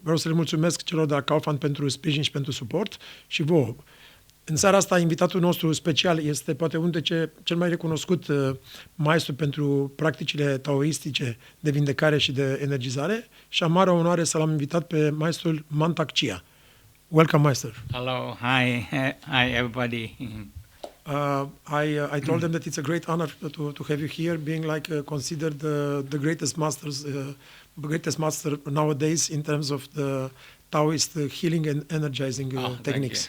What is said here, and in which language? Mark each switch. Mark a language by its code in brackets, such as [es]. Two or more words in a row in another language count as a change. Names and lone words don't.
[ro] Vreau să le mulțumesc celor de la Kaufland pentru sprijin și pentru suport și vouă. În seara asta, invitatul nostru special este poate unul dintre cel mai recunoscut maestru pentru practicile taoistice de vindecare și de energizare și am mare onoare să l-am invitat pe maestrul Mantak Chia. [en] Welcome, Master. Hello, hi everybody. I told them that it's a great honor to have you here, being like considered the greatest master nowadays in terms of the Taoist healing and energizing techniques.